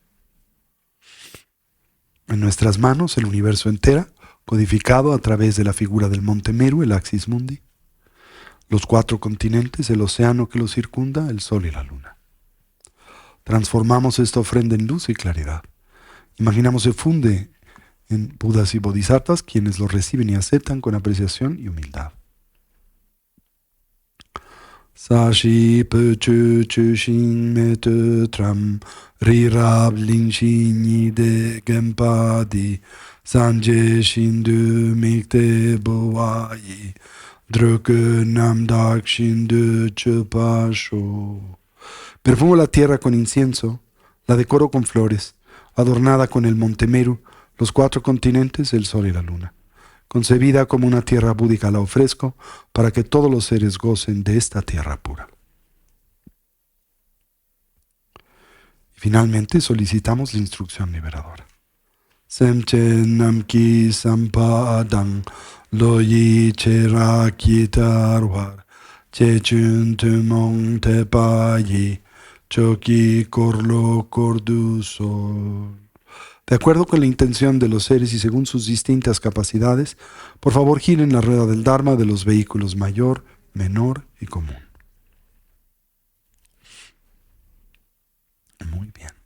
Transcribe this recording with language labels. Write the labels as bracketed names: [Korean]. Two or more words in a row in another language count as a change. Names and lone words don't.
[Spanish] En nuestras manos, el universo entero, codificado a través de la figura del Monte Meru, el Axis Mundi, los 4 continentes, el océano que los circunda, el sol y la luna. Transformamos esta ofrenda en luz y claridad. Imaginamos se funde en Budas y Bodhisattvas, quienes lo reciben y aceptan con apreciación y humildad. [Tibetan] ས་གཞི་སྤོས་ཆུས་བྱུགས་ཤིང་མེ་ཏོག་བཀྲམ། རི་རབ་གླིང་བཞི་ཉི་ཟླས་བརྒྱན་པ་འདི། སངས་རྒྱས་ཞིང་དུ་དམིགས་ཏེ་ཕུལ་བ་ཡིས། འགྲོ་ཀུན་རྣམ་དག་ཞིང་ལ་སྤྱོད་པར་ཤོག. [Spanish] Perfumo la tierra con incienso, la decoro con flores, adornada con el Monte Meru, los 4 continentes, el sol y la luna. Concebida como una tierra búdica la ofrezco para que todos los seres gocen de esta tierra pura. Y finalmente solicitamos la instrucción liberadora. [Tibetan] སེམས་ཅན་རྣམས་ཀྱི་བསམ་པ་དང་། བློ་ཡི་ཁྱད་པར་ཇི་ལྟ་བར། ཆེ་ཆུང་ཐུན་མོང་ཐེག་པ་ཡི། ཆོས་ཀྱི་འཁོར་ལོ་བསྐོར་དུ་གསོལ. [Spanish] De acuerdo con la intención de los seres y según sus distintas capacidades, por favor giren la rueda del Dharma de los vehículos mayor, menor y común. Muy bien.